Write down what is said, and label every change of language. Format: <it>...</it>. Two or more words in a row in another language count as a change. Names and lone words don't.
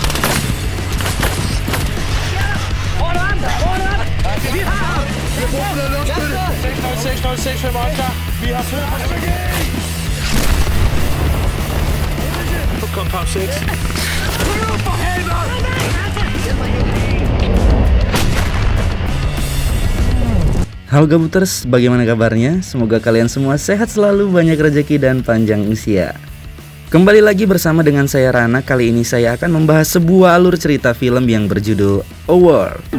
<da>Vi har ham! Vi har brug for luftstøtte. 606 5 klar. Vi har fået på compound 6. For helvede!</da> <id>Halo Gabuters, bagaimana kabarnya? Semoga kalian semua sehat selalu, banyak rezeki dan panjang usia. Kembali lagi bersama dengan saya Rana. Kali ini saya akan membahas sebuah alur cerita film yang berjudul A War.</id>